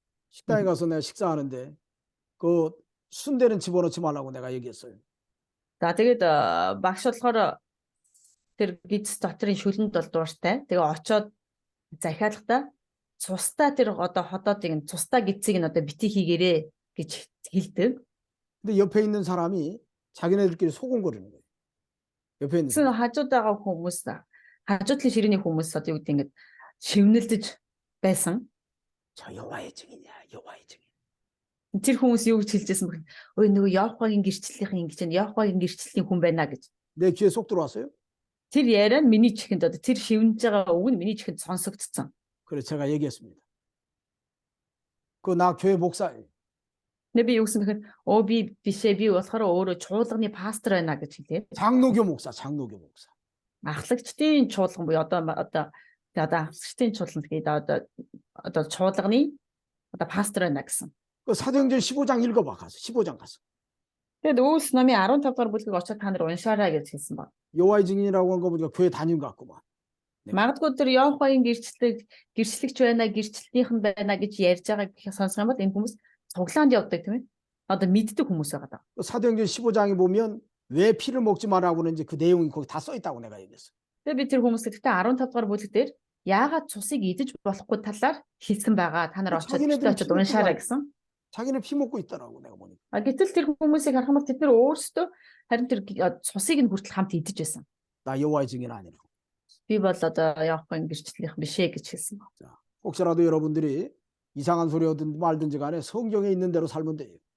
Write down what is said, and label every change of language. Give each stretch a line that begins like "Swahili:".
Korean: 식당에 가서 내가 식사하는데 그 순대는 집어넣지 말라고 내가 얘기했어요.
Mongolian: За тэгээд багш болохоор тэр гидс дотрын шүлэнд бол дууртай. Тэгээ очоод захиалгахдаа цустай тэр одоо ходоодыг нь цустай гидсийг нь одоо бити хийгээрэй гэж хэлдэг.
Korean: 근데 옆에 있는 사람이 자기네들끼리 소곤거리는 거예요. 옆에 있는
Mongolian: Тэгсэн
Korean: 사람.
Mongolian: хажууд байгаа хүмүүс хажууд талын ширээний хүмүүс одоо юу гэдэг ингээд шивнэлдэж байсан.
Korean: 저 여호와의 증인이야. 여호와의 증인.
Mongolian: Тэр хүмүүс юу гэж хэлжсэн бэ? Ой нөгөө Явхагийн гэрчлэлийнхэн ингэж байна. Явхагийн гэрчлэлийн хүн байна гэж.
Korean: 내 귀에 쏙 들어왔어요?
Mongolian: Тэр яриа нь миний чихэнд одоо тэр шивнэж байгаа үг нь миний чихэнд сонсогдсон.
Korean: 그래서 제가 얘기했습니다. 그 나 교회 목사예요.
Mongolian: Нэ би юу гэсэн гэхээр би бишээ би болохоор өөрөө чуулганы пастор байна гэж хэлээ.
Korean: 장로교 목사, 장로교 목사.
Mongolian: Ахлагчдын чуулган буюу одоо ахлагчдын чуулган гэдэг одоо чуулганы одоо пастор байна гэсэн.
Korean: 그 사도행전 15장 읽어봐 가서 15장 가서.
Mongolian: Тэгээд Үйлс номын 15 дугаар бүлгийг очоод та нар уншаарай гэж хэлсэн баг.
Korean: 여호와의 증인이라고 한 거 보니까 교회 다닌 것 같구만.
Mongolian: Магадгүй тэр Явхагийн гэрчлэгч байна, гэрчлэлийнхэн байна гэж ярьж байгааг сонсох юм бол энэ хүмүүс цуглаанд явдаг тийм ээ. Одоо мэддэг хүмүүс байгаа даа.
Korean: 그 사도행전 15장에 보면 왜 피를 먹지 말라고 하는지 그 내용이 거기 다 써 있다고 내가 얘기했어.
Mongolian: Тэгээд би тэр хүмүүстэй 15 дугаар бүлэг дээр яагаад цусыг идэж болохгүй талаар хэлсэн байгаа. Та нар очоод уншаарай гэсэн.
Korean: 자기는 피 먹고 있더라고 내가 보니까.
Mongolian: Гэтэл тэр хүмүүсийг харах юм бол тэд нар өөрсдөө харин тэр цусыг нь хүртэл хамт идэж байсан.
Korean: 나 여호와의 증인 아니라고.
Mongolian: Би бол одоо Явхагийн гэрчлэлийнх биш ээ гэж хэлсэн баг.
Korean: 자, 혹시라도 여러분들이 이상한 소리 하든 말든지 간에 성경에 있는 대로 살면 돼요.